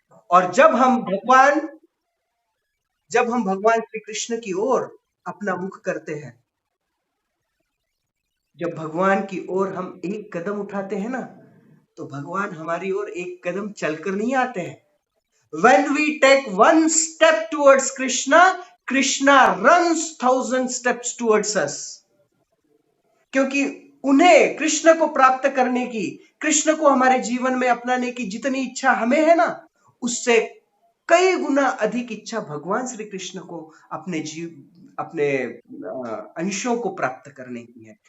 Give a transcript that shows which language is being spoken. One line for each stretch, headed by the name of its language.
Hindi: और जब हम भगवान श्री कृष्ण की ओर अपना मुख करते हैं, जब भगवान की ओर हम एक कदम उठाते हैं ना, तो भगवान हमारी ओर एक कदम चलकर नहीं आते हैं।
English: When we take one step towards Krishna, Krishna runs 1,000 steps towards us.
Hindi: क्योंकि उन्हें कृष्ण को प्राप्त करने की, कृष्ण को हमारे जीवन में अपनाने की जितनी इच्छा हमें है ना, उससे कई गुना अधिक इच्छा भगवान श्री कृष्ण को अपने अंशों को प्राप्त करने की है।